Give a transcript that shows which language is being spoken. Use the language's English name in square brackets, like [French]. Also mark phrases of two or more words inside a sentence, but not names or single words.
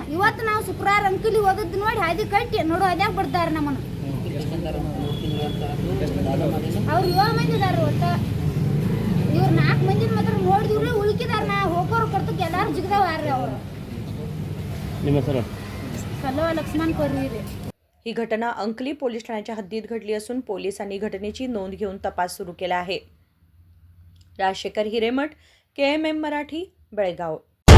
[Kannada] ಇವತ್ತು ನಾವು ಶುಕ್ರವಾರ ಅಂಕಲಿ ಓದದ್ದು ನೋಡಿ ಹಾದಿ ಕಟ್ಟಿ ನೋಡು ಅದ್ಯಾಕೆ ಬಡ್ದಾರ ನಮ್ಮನ್ನು. ಅವ್ರು 7 ಮಂದಿ ಇದಾರೆ ಒಟ್ಟ. ಇವ್ರು 4 ಮಂದಿ ಮಾತ್ರ ನೋಡಿದ್ರಿ, ಉಳ್ಕಿದಾರ. ನಾ ಹೋಗೋರು ಕರ್ತಕ್ಕೆ ಎಲ್ಲಾರು ಜಿಗದಾವ ಯಾರ್ರಿ ಅವರು. ನಿಮ್ಮ ಹೆಸರು? ಕಲ್ಲವ ಲಕ್ಷ್ಮण कोरवी रे. [Marathi] ही घटना अंकली पोलीस ठाण्याच्या हद्दीत घडली असून पोलिसांनी घटनेची नोंद घेऊन तपास सुरू केला आहे. राजशेखर हिरेमठ, KMM मराठी, बेळगाव.